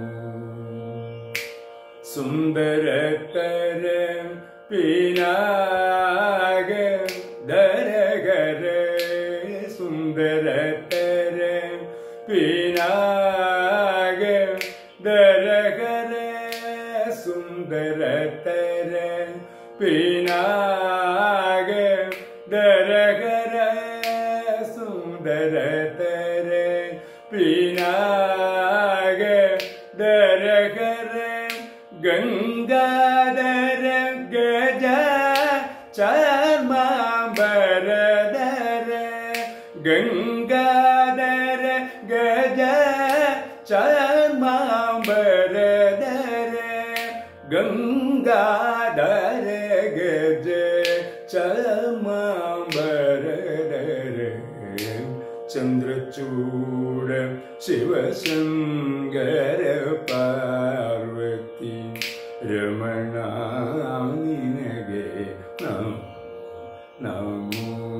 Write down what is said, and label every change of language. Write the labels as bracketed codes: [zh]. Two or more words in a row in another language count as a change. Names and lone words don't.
[sa] സുന്ദരതര പിനാക ദരഗര സുന്ദരതര പിനാക ദരഗര സുന്ദരതര പിനാക ദരഗര സുന്ദരതര പിനാക ദരഗര गंगाधर गज चर्मं बरदर गंगाधर गज चर्मं बरदर गंगाधर गज चर्मं बरदर चंद्रचूड शिवशंकर [kn] ಪಾರ್ವತಿ ರಮಣ ನಿನಗೆ ನಮೋ